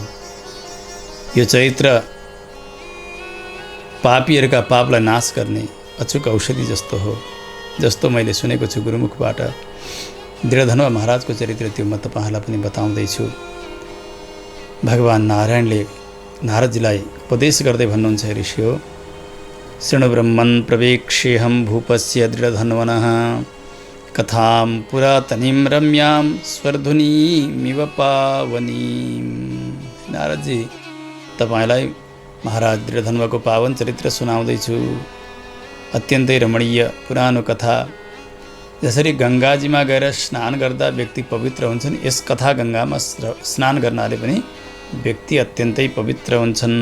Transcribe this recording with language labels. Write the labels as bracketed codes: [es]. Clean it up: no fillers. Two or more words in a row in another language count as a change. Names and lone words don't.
[ne] यो चरित्र पापीहरूका पापलाई नाश गर्ने अचुक औषधि जस्तो हो, जस्तो मैले सुनेको छु गुरुमुखबाट। दृढधन्वा महाराजको चरित्र त्यो म तपाईँहरूलाई पनि बताउँदैछु। भगवान् नारायणले नारदजीलाई उपदेश गर्दै भन्नुहुन्छ, ऋषि हो [sa] शृणु ब्रह्मन् प्रवेक्ष्येऽहं भूपस्य दृढधन्वनः कथां पुरातनीं रम्यां स्वर्धुनीमिव पावनीं। [ne] नारदजी तपाईँलाई महाराज दृढधन्वाको पावन चरित्र सुनाउँदैछु। अत्यन्तै रमणीय पुरानो कथा। जसरी गङ्गाजीमा गएर स्नान गर्दा व्यक्ति पवित्र हुन्छन्, यस कथा गङ्गामा स्नान गर्नाले पनि व्यक्ति अत्यन्तै पवित्र हुन्छन्।